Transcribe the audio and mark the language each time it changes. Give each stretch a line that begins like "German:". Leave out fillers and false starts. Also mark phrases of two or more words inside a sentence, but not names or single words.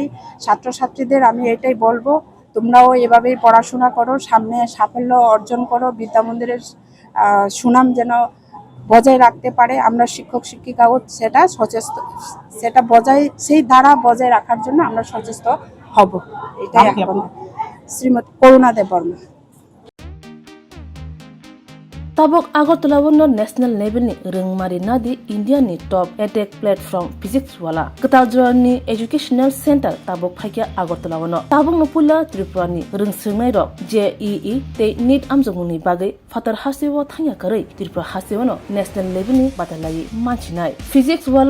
Bangla: ছাত্রছাত্রীদের আমি এটাই বলবো, তোমরাও এভাবেই পড়াশোনা করো, সামনে সাফল্য অর্জন করো, বিদ্যা মন্দিরের সুনাম যেন বজায় রাখতে পারে। আমরা শিক্ষক শিক্ষিকাও সেই ধারা বজায় রাখার জন্য আমরা সচেষ্ট হব। এটাই এখন শ্রীমতী করুণা দেববর্মা।
Kok Borok: Tabok Agartala wono
English: national level
Kok Borok: ni rengmari nadi India ni
English: top edtech platform
Kok Borok: physics wala Kataljoa ni
English: educational center
Kok Borok: tabok phaikia Agartala wono tabok nopula Tripura ni rengsringnai rok JEE te NEET amjongni bagai fatar hasiwo thangya karai Tripura hasiwono
English: national level
Kok Borok: ni batalai manchinai physics wala